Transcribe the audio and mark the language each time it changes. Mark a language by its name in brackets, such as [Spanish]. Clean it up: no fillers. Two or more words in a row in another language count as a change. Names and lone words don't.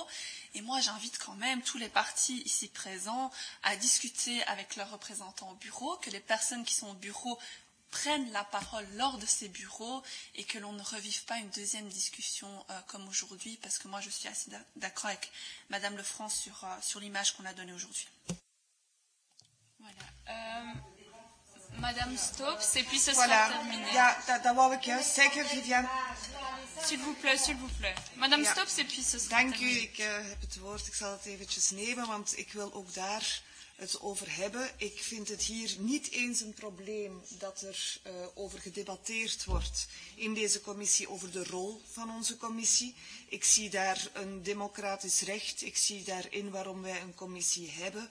[French] Et moi, j'invite quand même tous les partis ici présents à discuter avec leurs représentants au bureau, que les personnes qui sont au bureau prennent la parole lors de ces bureaux et que l'on ne revive pas une deuxième discussion comme aujourd'hui, parce que moi, je suis assez d'accord avec Madame Lefranc sur l'image qu'on a donnée aujourd'hui. Voilà. Madame Stopes, et puis ce voilà. sera terminé. [Dutch] Ja, dat wou ik juist zeggen, Viviane. [French] S'il vous plaît, s'il vous plaît. Madame [Dutch] ja. [French] Stopes, et puis ce sera [Dutch] Dank [French] terminé. [Dutch] u, ik heb het woord. Ik zal het eventjes nemen, want ik wil ook daar het over hebben. Ik vind het hier niet eens een probleem dat er over gedebatteerd wordt in deze commissie over de rol van onze commissie. Ik zie daar een democratisch recht. Ik zie daarin waarom wij een commissie hebben.